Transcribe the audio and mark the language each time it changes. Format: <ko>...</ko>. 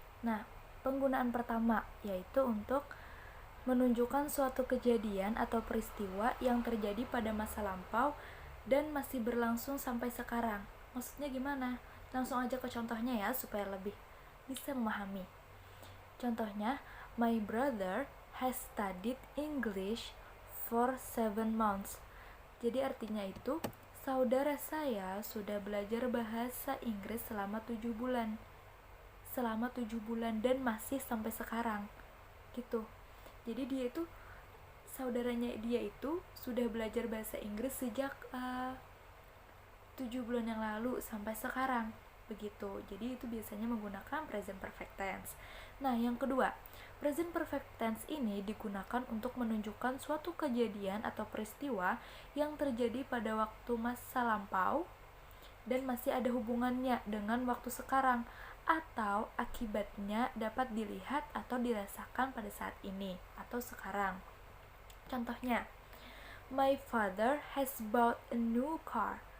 <id>Nah, penggunaan pertama yaitu untuk menunjukkan suatu kejadian atau peristiwa yang terjadi pada masa lampau dan masih berlangsung sampai sekarang. Maksudnya gimana? Langsung aja ke contohnya ya supaya lebih bisa memahami. Contohnya,</id> <en>my brother has studied English for 7 months.</en> <id>Jadi artinya itu, saudara saya sudah belajar bahasa Inggris selama 7 bulan. Selama 7 bulan dan masih sampai sekarang. Gitu. Jadi saudaranya dia itu sudah belajar bahasa Inggris sejak 7 bulan yang lalu sampai sekarang, begitu. Jadi itu biasanya menggunakan present perfect tense. Nah, yang kedua, present perfect tense ini digunakan untuk menunjukkan suatu kejadian atau peristiwa yang terjadi pada waktu masa lampau dan masih ada hubungannya dengan waktu sekarang, atau akibatnya dapat dilihat atau dirasakan pada saat ini atau sekarang. Contohnya,</id> <en>my father has bought a new car.</en>